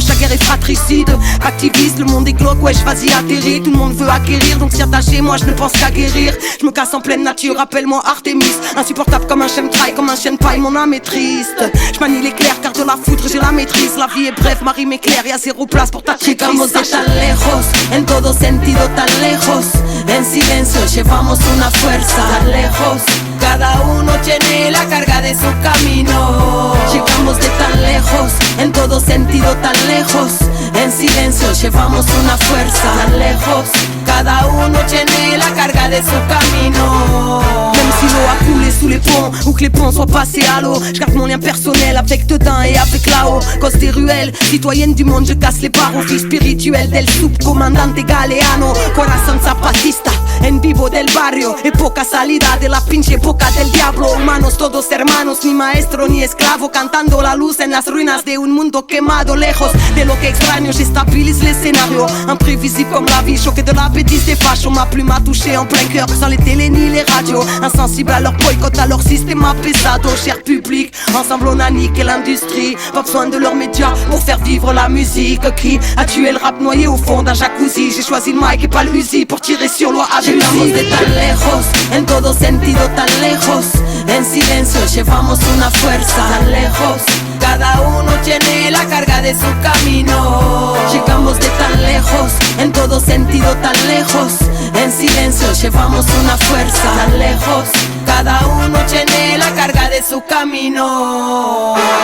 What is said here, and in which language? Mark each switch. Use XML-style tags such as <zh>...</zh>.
<fr>Chaque guerre est fratricide, activiste, le monde est glauque, wesh vas-y atterris. Tout le monde veut acquérir, donc s'y attacher, moi je ne pense qu'à guérir. Je me casse en pleine nature, appelle-moi Artemis. Insupportable comme un chemtrail, comme un chien de paille, mon âme est triste. Je manie l'éclair car de la foudre j'ai la maîtrise. La vie est brève, ma rime est claire, y'a zéro place pour ta triste.</fr> <es>Llegamos de tan lejos, en todo sentido tan lejos. En silencio llevamos una fuerza tan lejos. Cada uno tiene la carga de su camino. Llegamos de tan lejos, en todo sentido tan lejos. En silencio llevamos una fuerza tan lejos. Cada uno tiene la carga de su camino.</es> <fr>Même si l'eau a coulé sous les ponts, ou que les ponts soient passés à l'eau, je garde mon lien personnel avec dedans et avec là-haut. Cause des ruelles, citoyenne du monde, je casse les barreaux. Fille spirituelle</fr> <es>del subcomandante Galeano. Corazón zapatista, en vivo del barrio. Época salida de la pinche época del diablo. Humanos todos hermanos, ni maestro ni esclavo. Cantando la luz en las ruinas de un mundo quemado. Lejos de lo que extraño,</es> <fr>j'estabilise les scénarios. Imprévisible comme la vie, choqué de la bêtise des fachos. Ma plume a touché en plein cœur, sans les télés ni les radios. Insensible à leur boycott, à leur système pesado. Cher public, ensemble on a niqué l'industrie. Pas besoin de leurs médias pour faire vivre la musique. Qui a tué le rap noyé au fond d'un jacuzzi? J'ai choisi le mic et pas le Uzi pour tirer sur loi avec</fr> <es>Llegamos de tan lejos, en todo sentido tan lejos. En silencio llevamos una fuerza tan lejos. Cada uno tiene la carga de su camino. Llegamos de tan lejos, en todo sentido tan lejos. En silencio llevamos una fuerza tan lejos. Cada uno tiene la carga de su camino.</es>